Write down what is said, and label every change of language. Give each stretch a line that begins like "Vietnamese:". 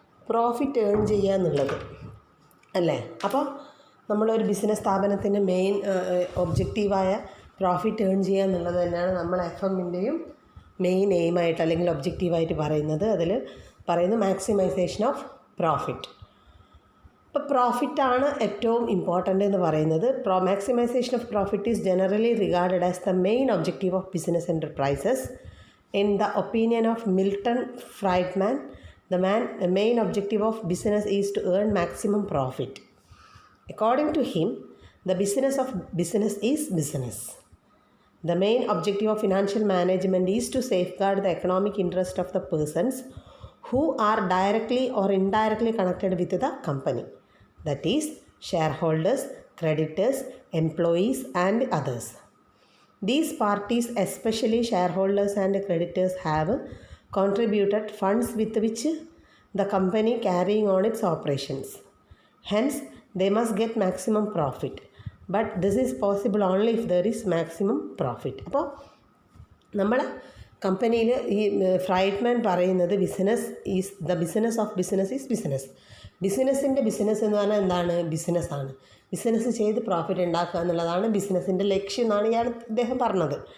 Malayalam: Profit earn ചെയ്യുക എന്നുള്ളത് അല്ലേ? അപ്പോൾ നമ്മളൊരു ബിസിനസ് സ്ഥാപനത്തിൻ്റെ മെയിൻ ഒബ്ജക്റ്റീവായ പ്രോഫിറ്റ് ഏൺ ചെയ്യുക എന്നുള്ളത് തന്നെയാണ് നമ്മൾ എഫ് എമ്മിൻ്റെയും മെയിൻ എയിമായിട്ട് അല്ലെങ്കിൽ ഒബ്ജക്റ്റീവായിട്ട് പറയുന്നത്. അതിൽ പറയുന്നത് മാക്സിമൈസേഷൻ ഓഫ് പ്രോഫിറ്റ്. ഇപ്പോൾ പ്രോഫിറ്റാണ് ഏറ്റവും ഇമ്പോർട്ടൻ്റ് എന്ന് പറയുന്നത്.
English: Maximisation of profit is generally regarded as the main objective of business enterprises.
Malayalam: In the opinion of Milton ഫ്രൈഡ്മാൻ,
English: the main objective of business is to earn maximum profit. According to him, the business of business is business. The main objective of financial management is to safeguard the economic interest of the persons who are directly or indirectly connected with the company, that is, shareholders, creditors, employees, and others. These parties, especially shareholders and creditors, have contributed funds with which the company carrying on its operations. Hence, they must get maximum profit. But this is possible only if there is maximum profit.
Malayalam: അപ്പോൾ നമ്മുടെ കമ്പനിയിൽ ഈ ഫ്രൈഡ്മാൻ പറയുന്നത്
English: Business of business is business.
Malayalam: ബിസിനസ്സിൻ്റെ business എന്ന് പറഞ്ഞാൽ എന്താണ്? ബിസിനസ്സാണ്. ബിസിനസ് ചെയ്ത് പ്രോഫിറ്റ് ഉണ്ടാക്കുക എന്നുള്ളതാണ് ബിസിനസ്സിൻ്റെ ലക്ഷ്യം എന്നാണ് ഇദ്ദേഹം പറഞ്ഞത്.